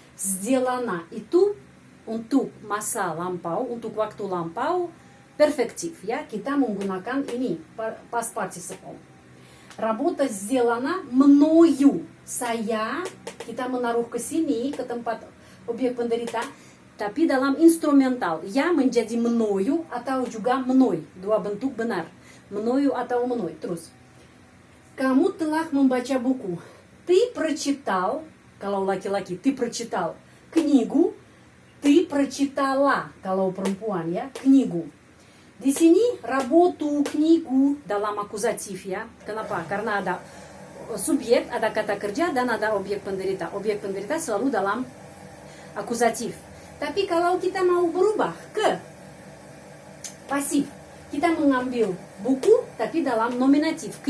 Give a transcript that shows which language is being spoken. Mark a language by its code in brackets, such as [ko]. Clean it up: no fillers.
[id] Сделана itu untuk masa lampau, untuk waktu lampau perfektif ya, kita menggunakan ini past participle. [ru] Работа сделана мною. [id] Saya, kita menaruh ke sini, ke tempat objek penderita, tapi dalam instrumental. Ya menjadi мною atau juga мной. Dua bentuk benar. [ru] Мною atau мной. [id] Terus. Kamu telah membaca buku. [ru] Ты прочитал, [id] kalau laki-laki, [ru] ты прочитал книгу. Ты прочитала, [id] kalau perempuan ya, [ru] книгу. [id] Di sini работу, книгу dalam akuzatif ya. Kenapa? Karena ada subjek, ada kata kerja dan ada objek penderita. Objek penderita selalu dalam akuzatif. Tapi kalau kita mau berubah ke pasif, kita mengambil buku tapi dalam nominatif.